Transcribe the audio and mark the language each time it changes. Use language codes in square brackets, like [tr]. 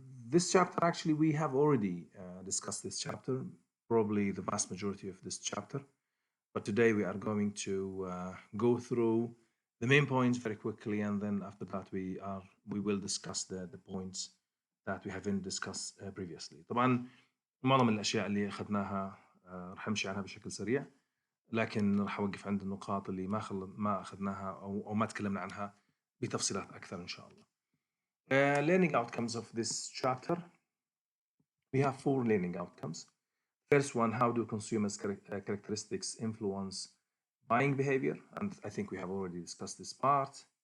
[en] This chapter actually we have already discussed this chapter, probably the vast majority of this chapter. But today we are going to go through the main points very quickly, and then after that we will discuss the points that we haven't discussed previously. [ar] طبعا معظم الأشياء اللي أخذناها راح أمشي عنها بشكل سريع، لكن راح أوقف عند النقاط اللي ما أخذناها أو ما تكلمنا عنها بتفصيلات أكثر إن شاء الله. [en] Learning outcomes of this chapter. We have 4 learning outcomes. First one, how do consumers' characteristics influence buying behavior? And I think we have already discussed this part.